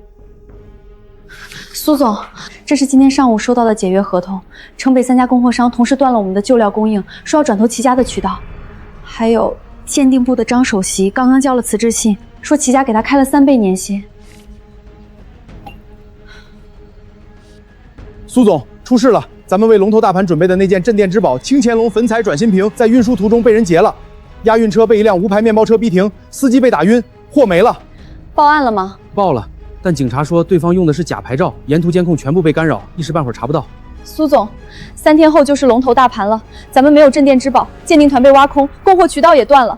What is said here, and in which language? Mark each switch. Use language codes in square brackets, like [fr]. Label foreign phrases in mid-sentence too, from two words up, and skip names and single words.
[zh] 蘇總，這是今天上午收到的解約合同，城北3家供貨商同時斷了我們的舊料供應，說要轉投齊家的渠道。還有鑑定部的張首席剛剛交了辭職信，說齊家給他開了3倍年薪。蘇總，出事了！咱們為龍頭大盤準備的那件鎮店之寶青乾隆粉彩轉心瓶，在運輸途中被人劫了。押运車被一輛无牌面包车逼停，司机被打暈，货没了。报案了吗？报了，但警察说对方用的是假牌照，沿途监控全部被干扰，一时半会儿查不到。苏总，3天后就是龙头大盘了，咱们没有镇店之宝，鉴定团被挖空，供货渠道也断了。